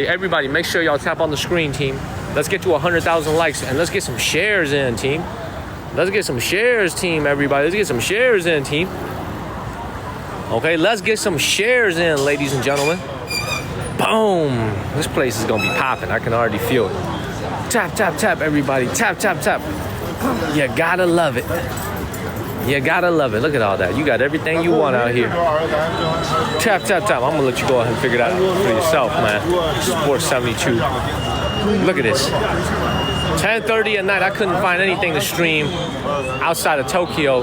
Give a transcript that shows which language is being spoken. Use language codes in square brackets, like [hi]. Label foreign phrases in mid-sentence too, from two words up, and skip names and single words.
[en] Everybody, make sure y'all tap on the screen, team. Let's get to 100,000 likes and let's get some shares in, team. Let's get some shares, team, everybody. Let's get some shares in, team. Okay, let's get some shares in, ladies and gentlemen. Boom. This place is gonna be popping. I can already feel it. Tap, tap, tap, everybody. Tap, tap, tap. You gotta love it. You gotta love it. Look at all that. You got everything you want out here. Tap, tap, tap. I'm gonna let you go ahead and figure it out for yourself, man. Sport 72. Look at this. 10:30 at night. I couldn't find anything to stream outside of Tokyo.